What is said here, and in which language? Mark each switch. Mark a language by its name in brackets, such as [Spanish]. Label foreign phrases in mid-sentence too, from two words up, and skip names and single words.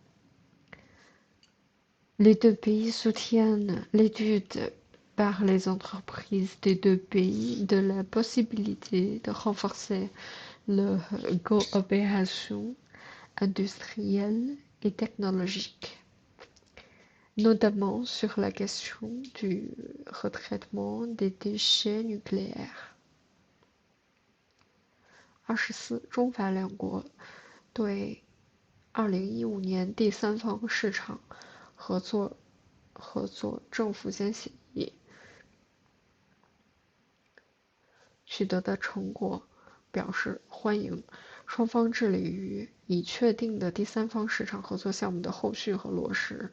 [French] Les deux pays soutiennent l'étude par les entreprises des deux pays de la possibilité de renforcer leur coopération industrielle et technologique, notamment sur la question du retraitement des déchets nucléaires. 24. [Chinese] 中法两国对2015年第三方市场合作政府间协议取得的成果表示欢迎，双方致力于已确定的第三方市场合作项目的后续和落实。